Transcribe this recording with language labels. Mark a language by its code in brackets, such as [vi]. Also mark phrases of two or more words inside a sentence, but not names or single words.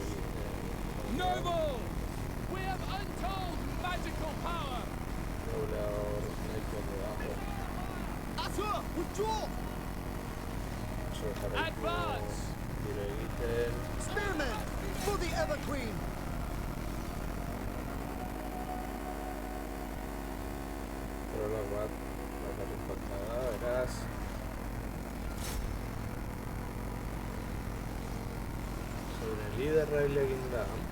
[en] Noble! We have untold magical power! Asur! Withdraw! Advance! Spearmen! For the Everqueen! [eu] Prolog bat, bakarrik falta da, beraz. Zure liderra hil egin da.